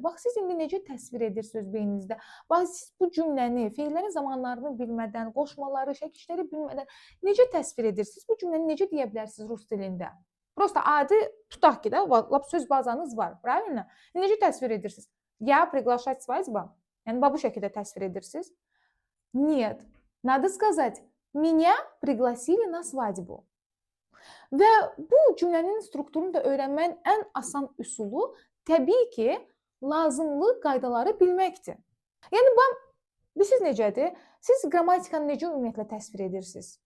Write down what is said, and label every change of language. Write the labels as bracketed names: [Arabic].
[Azerbaijani] Bax, siz indi necə təsvir edirsiniz beyninizdə? Bax, siz bu cümləni, feillərin zamanlarını bilmədən, qoşmaları, şəkilləri bilmədən necə təsvir edirsiniz? Bu cümləni necə deyə bilərsiniz rus dilində? Prosta adi tutaq ki, lap söz bazanız var, правильно? Necə təsvir edirsiniz? [Russian] Я приглашать свадьба? [Azerbaijani] Yəni, bu şəkildə təsvir edirsiniz? [Russian] Нет, надо сказать, меня пригласили на свадьбу. [Azerbaijani] Və bu cümlənin strukturunu da öyrənməyin ən asan üsulu təbii ki, lazımlı qaydaları bilməkdir. Yəni, siz necədir? Siz qrammatikanı necə ümumiyyətlə təsvir edirsiniz?